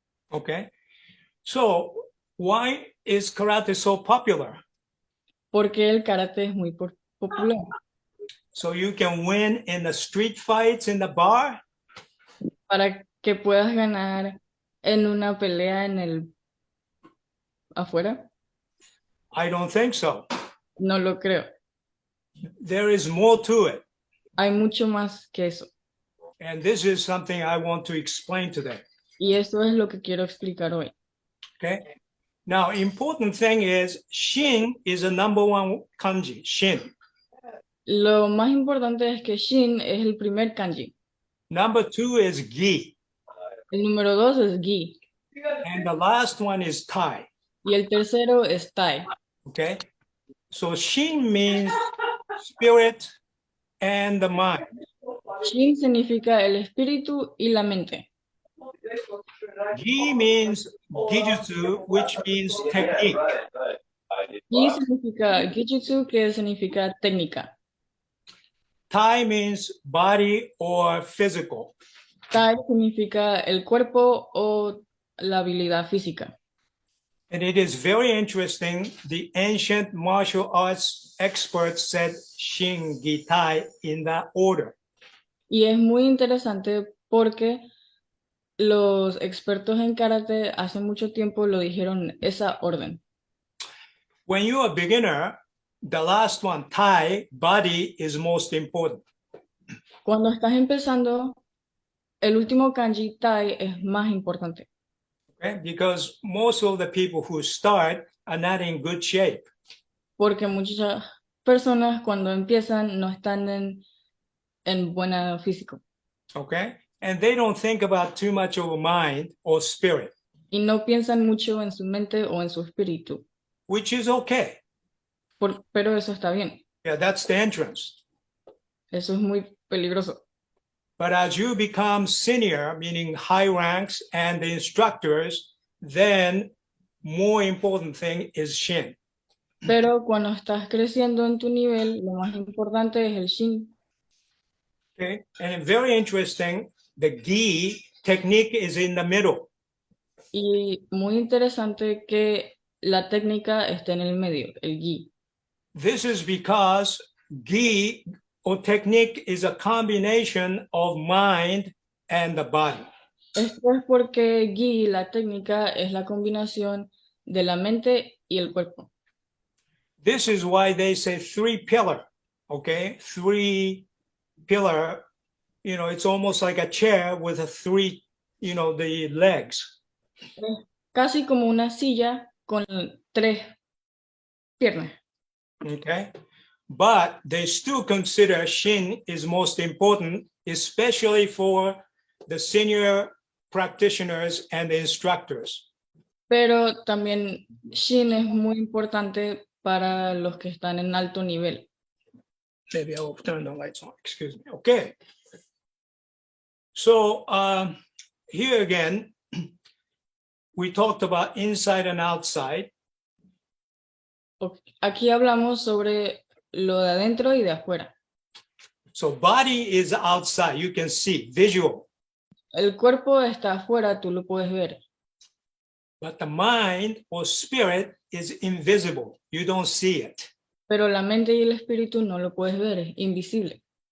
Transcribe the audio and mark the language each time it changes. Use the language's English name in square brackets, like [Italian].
[English] Okay, so why is karate so popular? [Spanish] Porque el karate es muy popular. [English] So you can win in the street fights in the bar? [Spanish] Para que puedas ganar en una pelea en el afuera. [English] I don't think so. [Spanish] No lo creo. [English] There is more to it. [Spanish] Hay mucho más que eso. [English] And this is something I want to explain today. [Spanish] Y eso es lo que quiero explicar hoy. [English] Okay. Now, important thing is Shin is a number one kanji, Shin. [Spanish] Lo más importante es que Shin es el primer kanji. [English] Number two is Gi. [Spanish] El número 2 es Gi. [English] And the last one is Tai. [Spanish] Y el tercero es Tai. [English] Okay. So Shin means spirit and the mind. [Spanish] Shin significa el espíritu y la mente. [English] Gi means Gijutsu, which means technique. [Spanish] Gi significa Gijutsu, que significa técnica. [English] Tai means body or physical. [Spanish] Tai significa el cuerpo o la habilidad física. [English] And it is very interesting. The ancient martial arts experts said Shin Gi Tai in that order. [Spanish] Y es muy interesante porque los expertos en karate hace mucho tiempo lo dijeron esa orden. [English] When you're a beginner, the last one, Tai, body, is most important. [Spanish] Cuando estás empezando, el último kanji Tai es más importante. [English] Okay? Because most of the people who start are not in good shape. [Spanish] Porque muchas personas cuando empiezan no están en buena físico. [English] Okay? And they don't think about too much of a mind or spirit. [Spanish] Y no piensan mucho en su mente o en su espíritu. [English] Which is okay. [Spanish] Pero eso está bien. [English] Yeah, that's the entrance. [Spanish] Eso es muy peligroso. [English] But as you become senior, meaning high ranks and the instructors, then more important thing is Shin. [Spanish] Pero cuando estás creciendo en tu nivel, lo más importante es el Shin. [English] Okay, and very interesting, the Gi technique is in the middle. [Spanish] Y muy interesante que la técnica esté en el medio, el Gi. [English] This is because Gi or technique is a combination of mind and the body. [Spanish] Esto es porque Gi, la técnica, es la combinación de la mente y el cuerpo. [English] This is why they say 3-pillar, okay? 3-pillar, it's almost like a chair with a 3, the legs. [Spanish] Es casi como una silla con 3 piernas. [English] Okay, but they still consider Shin is most important, especially for the senior practitioners and the instructors. [Spanish] Pero también Shin es muy importante para los que están en alto nivel. [English] Maybe I will turn the lights on, excuse me. Okay. So here again, we talked about inside and outside. [Spanish] Aquí hablamos sobre lo de adentro y de afuera. [English] So body is outside, you can see, visual. [Spanish] El cuerpo está afuera, tú lo puedes ver. [English] But the mind or spirit is invisible. You don't see it. [Spanish] Pero la mente y el espíritu no lo puedes ver, es invisible.